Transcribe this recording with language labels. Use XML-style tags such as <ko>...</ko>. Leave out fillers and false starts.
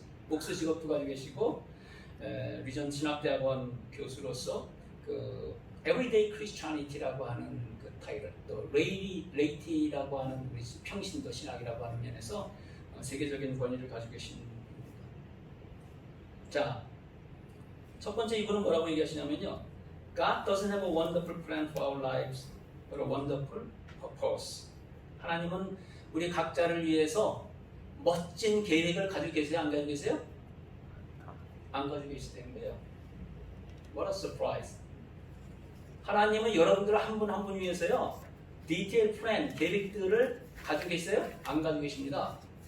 <ko>목수 직업도 가지고 계시고 리전트 신학대학원 교수로서 그 Everyday Christianity라고 하는 그 타이틀 또 레이티라고 하는 우리 평신도 신학이라고 하는 면에서 세계적인 권위를 가지고 계신 분입니다. 자, 첫 번째 이분은 뭐라고 얘기하시냐면요.</ko> <en>God doesn't have a wonderful plan for our lives, but a wonderful purpose.</en> <ko>하나님은 우리 각자를 위해서 멋진 계획을 가지고 계세요? 안 가지고 계세요? 안 가지고 계시다는 거예요.</ko> <en>What a surprise.</en> <ko>하나님은 여러분들 한 분 한 분 위해서요. 디테일 플랜, 계획들을 가지고 계세요? 안 가지고 계십니다.</ko>